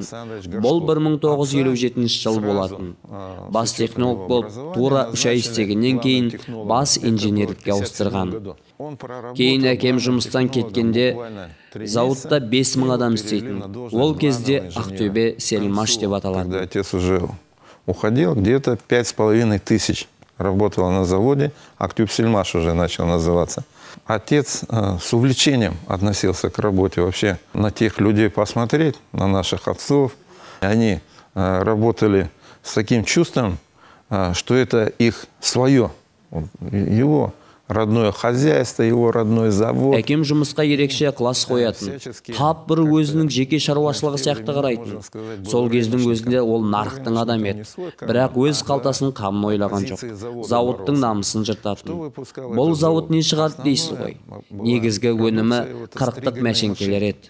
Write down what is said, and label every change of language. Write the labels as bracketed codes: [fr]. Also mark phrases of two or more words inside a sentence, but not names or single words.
[kk] Бұл 1957 жыл болатын. Бас технолог болып тура 3 ай істегеннен кейін бас инженерлікке ауыстырған. Кейін әкем жұмыстан кеткенде зауытта 5000 адам істейтін. Ол кезде Ақтөбе Сельмаш деп аталады. [ru] Отец уже уходил, где-то 5500 работало на заводе. Актюбсельмаш уже начал называться. Отец с увлечением относился к работе. Вообще на тех людей посмотреть, на наших отцов. Они работали с таким чувством, что это их свое, его родное хозяйство, его родной завод. [kk] Әкем жұмысқа ерекше ықылас қоятын. Тап бір өзінің жеке шаруашылығы сияқты қарайтын. Сол кездің өзінде ол нарықтың адамы еді. Бірақ өз қалтасының қамын ойлаған жоқ. Зауыттың намысын жыртатын. Бұл зауыт не шығарды дейсіз ғой. Негізгі өнімі 40-тық мәшеңкелер еді.